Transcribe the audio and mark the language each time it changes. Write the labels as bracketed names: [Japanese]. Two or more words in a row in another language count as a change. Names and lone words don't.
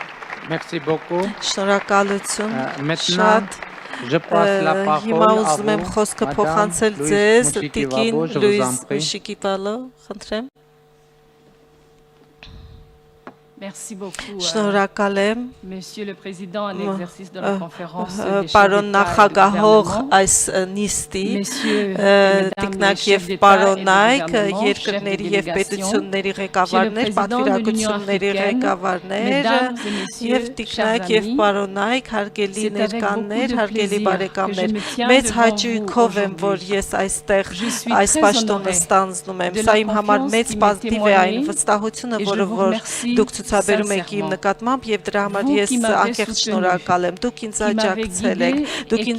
[French] Merci beaucoup. [Armenian] Շնորհակալություն շատ Հիմա ուզում եմ խոսքը փոխանցել ձեզ Տիկին Լուիզ Շիկիպալո, խնդրեմ [French] Merci beaucoup. [Armenian] Շնորհակալ եմ [French] Monsieur le Président en exercice de la conférence [Armenian] Պարոն նախագահող այս նիստի տիկնակ եւ պարոնայք երկրների եւ պետությունների ղեկավարներ, պատվիրակությունների ղեկավարներ եւ տիկնակ եւ պարոնայք, հարգելի ներկաներ, հարգելի բարեկամներ, մեծ հաճույքով եմ, որ ես այստեղ այս պաշտոնը ստանձնում եմ։ Սա իմ համար մեծ պազիտիվ է այն վստահությունը, որը դուք ցուցաբերում եք իմ նկատմամբ եւ դրա համար ես անկեղծ շնորհակալ եմ։ Դուք ինձ աջակցել եք, դուք ինձ